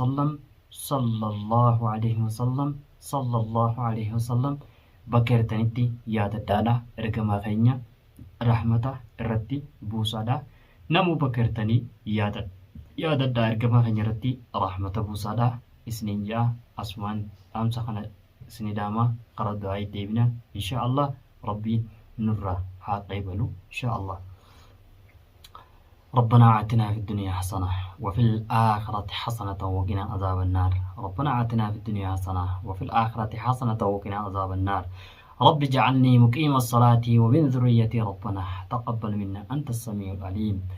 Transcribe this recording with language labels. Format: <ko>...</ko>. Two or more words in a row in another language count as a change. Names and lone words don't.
<om>wasallam bakka jirtanitti yaadadhaadha ergamaa keenya rahmata irratti buusaadha namuu bakka jirtanii yaadadhaa ergamaa keenya irratti rahmata buusaadha isniin ja'a asumaan dhaamsa kana isniidhaama qara du'aa deebina</om> <ar>إن شاء الله</ar> <om>rabbiin nurra haa qaybalu</om> <ar>إن شاء الله ربنا آتنا في الدنيا حسنة وفي الآخرة حسنة وقنا عذاب النار ربنا آتنا في الدنيا حسنة وفي الآخرة حسنة وقنا عذاب النار رب اجعلني مقيم الصلاة ومن ذريتي ربنا تقبل منا أنت السميع العليم</ar>